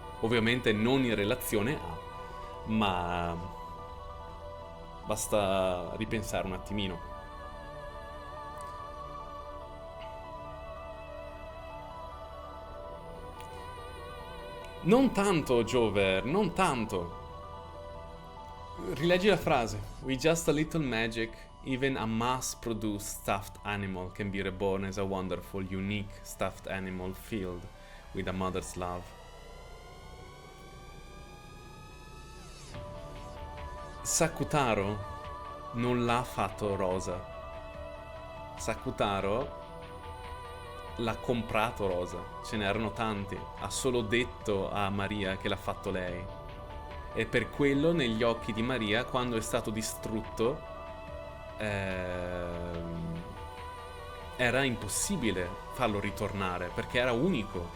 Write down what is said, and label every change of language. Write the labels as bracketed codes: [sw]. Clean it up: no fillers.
[it] Ovviamente non in relazione a, ma basta ripensare un attimino. Non tanto, Jover, non tanto. Rileggi la frase. [en] With just a little magic, even a mass-produced stuffed animal can be reborn as a wonderful, unique stuffed animal filled with a mother's love. [it] Sakutaro non l'ha fatto Rosa. Sakutaro l'ha comprato Rosa. Ce n'erano tanti. Ha solo detto a Maria che l'ha fatto lei. E per quello negli occhi di Maria, quando è stato distrutto, era impossibile farlo ritornare, perché era unico.